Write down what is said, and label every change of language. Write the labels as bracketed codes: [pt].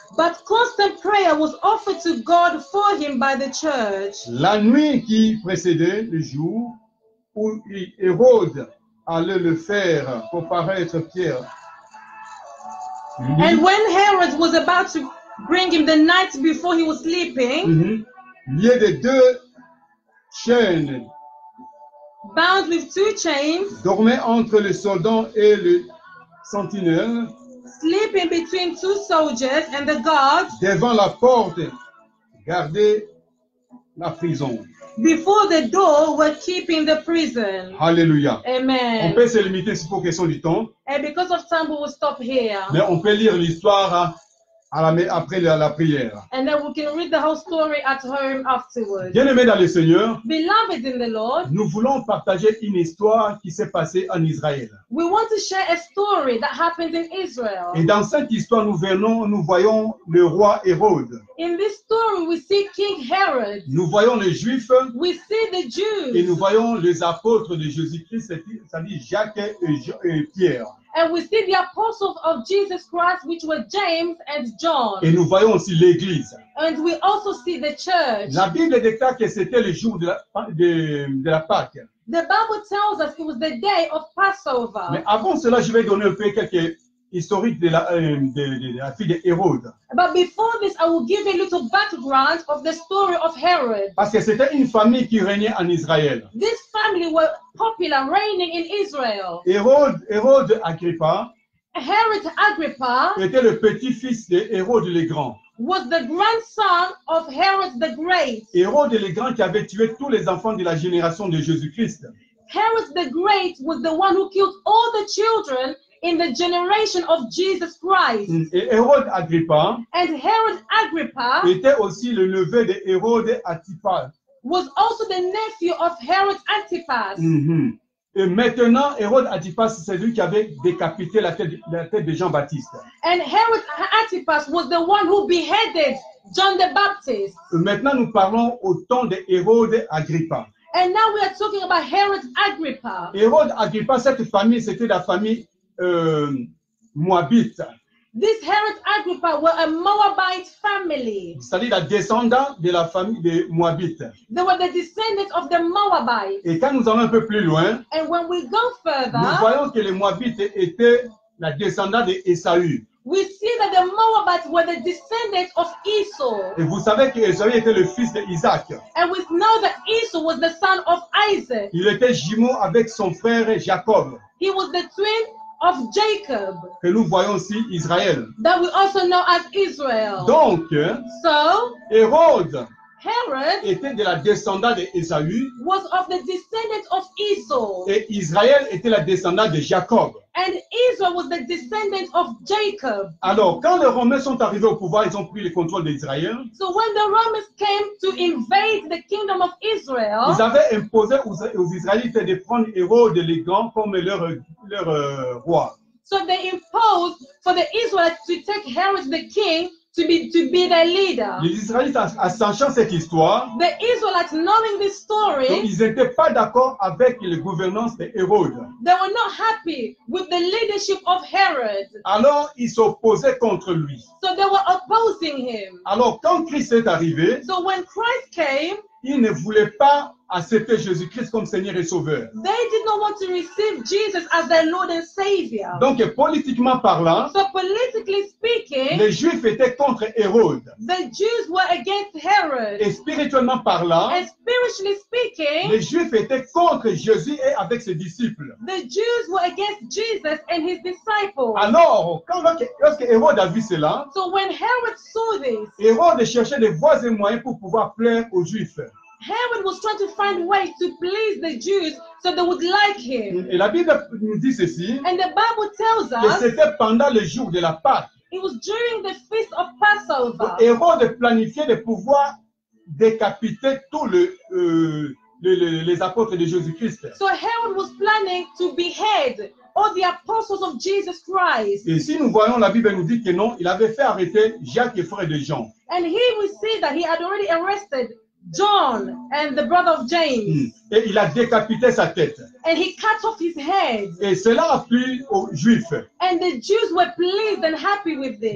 [en] But constant prayer was offered to God for him by the church. [fr] La nuit qui précédait le jour où Hérode allait le faire comparaître Pierre, [en] And when Herod was about to bring him the night before he was sleeping, [fr] lié de 2 chaînes, [en] bound with 2 chains, [fr] dormait entre le soldat et le sentinelle, [en] sleeping between 2 soldiers and the guards, [fr] devant la porte, gardait la prison. [en] before the door were keeping the prison. [fr] Alléluia. On [en] Amen. [fr] peut se limiter pour question du temps, [en] And because of time, we will stop here. [fr] mais on peut lire l'histoire après la prière. [en] And then we can read the whole story at home afterwards. [fr] Bien-aimés dans le Seigneur, [en] Beloved in the Lord, [fr] nous voulons partager une histoire qui s'est passée en Israël. [en] we want to share a story that happened in Israel. [fr] Et dans cette histoire, nous voyons le roi Hérode. [en] In this story, we see King Herod. [fr] Nous voyons les Juifs [en] We see the [fr] et nous [en] Jews. [fr] voyons les apôtres de Jésus-Christ, c'est-à-dire Jacques et Pierre. [en] And we see the apostles of Jesus Christ, which were James and John. [fr] Et nous voyons aussi l'Église. [en] And we also see the church. [fr] La Bible déclare que c'était le jour de la Pâque. [en] The Bible tells us it was the day of Passover. [fr] Mais avant cela, je vais donner un peu quelques historiques de la fille de Hérode. [en] But before this, I will give a little background of the story of Herod. [fr] Parce que c'était une famille qui régnait en Israël. [en] This family were popular, reigning in Israel. [fr] Hérode Agrippa [en] Herod Agrippa [fr] était le petit-fils de Hérode le Grand. [en] was the grandson of Herod the Great. [fr] Hérode le Grand qui avait tué tous les enfants de la génération de Jésus-Christ. [en] Herod the Great was the one who killed all the children in the generation of Jesus Christ. [fr] Et Hérode Agrippa [en] And Herod Agrippa [fr] était aussi le neveu de Hérode Antipas. [en] was also the nephew of Herod Antipas. [fr] Et maintenant, Hérode Antipas, c'est lui qui avait décapité la tête de Jean-Baptiste. [en] And Herod Antipas was the one who beheaded John the Baptist. [fr] Maintenant, nous parlons au temps de Hérode Agrippa. [en] And now we are talking about Herod Agrippa. [fr] Hérode Agrippa, cette famille, c'était la famille moabite. [en] This Herod Agrippa were a Moabite family. [fr] C'est-à-dire la descendante de la famille des Moabites. [en] They were the descendants of the Moabites. [fr] Et quand nous allons un peu plus loin, [en] And when we go [fr] nous [en] further, [fr] voyons que les Moabites étaient la descendante d'Ésaü. [en] we see that the Moabites were the descendants of Esau. [fr] Et vous savez qu'Ésaü était le fils d'Isaac. [en] And we know that Esau was the son of Isaac. [fr] Il était jumeau avec son frère Jacob, [en] He was the twin of Jacob, [fr] que nous voyons aussi Israël. [en] that we also know as Israel. [fr] Donc, [en] So, [fr] Hérode [en] Herod [fr] était de la descendante d'Ésaü [en] was of the descendants of Esau. [fr] et Israël était la descendante de Jacob. [en] And Israel was the descendant of Jacob. [fr] Alors, quand les Romains sont arrivés au pouvoir, ils ont pris le contrôle d'Israël. [en] So when the Romans came to invade the kingdom of Israel, [fr] Ils avaient imposé aux Israélites de prendre Hérode le Grand comme leur roi. [en] so they imposed for the Israelites to take Herod the king to be their leader. [fr] Les Israélites, en sachant cette histoire, [en] The Israelites, knowing this story, [fr] donc ils n'étaient pas d'accord avec les gouvernances de Hérode. [en] they were not happy with the leadership of Herod. [fr] Alors, ils s'opposaient contre lui. [en] So they were opposing him. [fr] Alors, quand Christ est arrivé, [en] So when Christ came, [fr] ils ne voulaient pas accepter Jésus-Christ comme Seigneur et Sauveur. [en] they did not want to receive Jesus as their Lord and Savior. [fr] Donc, politiquement parlant, [en] So politically speaking, [fr] les Juifs étaient contre Hérode. [en] the Jews were against Herod. [fr] Et spirituellement parlant, [en] And spiritually speaking, [fr] les Juifs étaient contre Jésus et avec ses disciples. [en] the Jews were against Jesus and his disciples. [fr] Alors, lorsque Hérode a vu cela, [en] So when Herod saw this, [fr] Hérode cherchait des voies et moyens pour pouvoir plaire aux Juifs. [en] Herod was trying to find ways to please the Jews so they would like him. [fr] Et la Bible nous dit ceci, [en] And the Bible tells [fr] que [en] us [fr] c'était pendant le jour de la Pâque. [en] it was during the feast of Passover. [fr] Hérode planifiait de pouvoir décapiter tous les apôtres de Jésus-Christ. [en] So Herod was planning to behead all the apostles of Jesus Christ. [fr] Et si nous voyons, la Bible nous dit que non, il avait fait arrêter Jacques et frère de Jean. [en] And here we see that he had already arrested John and the brother of James. [fr] Et il a décapité sa tête. [en] And he cut off his head. [fr] Et cela a plu aux Juifs. [en] And the Jews were pleased and happy with this.